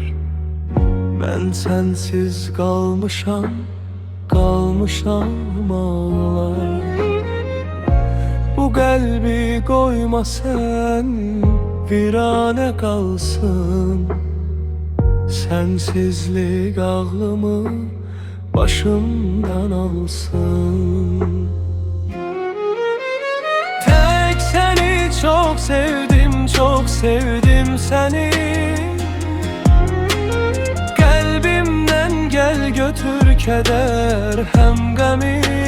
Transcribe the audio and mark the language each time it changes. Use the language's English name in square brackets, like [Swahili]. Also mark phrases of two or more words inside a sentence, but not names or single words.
[Azerbaijani] Mən sənsiz qalmışam ağlar. Bu qəlbi qoyma sən, virane qalsın. Sənsizlik ağlımı başımdan alsın. [Turkish] Tek seni çok sevdim seni. Kalbimden gel götür keder hem gami.